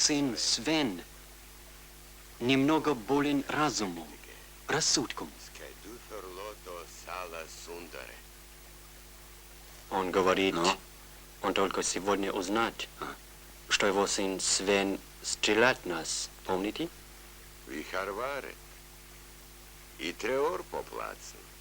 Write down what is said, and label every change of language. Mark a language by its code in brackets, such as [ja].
[ru] сын Свен немного болен разумом, рассудком. [sv] Ska du förlåta oss alla syndare? [ru] Он говорит, он только сегодня узнает, что его сын Свен стреляет нас, помните? [sv] Vi har varit i 3 år på platsen.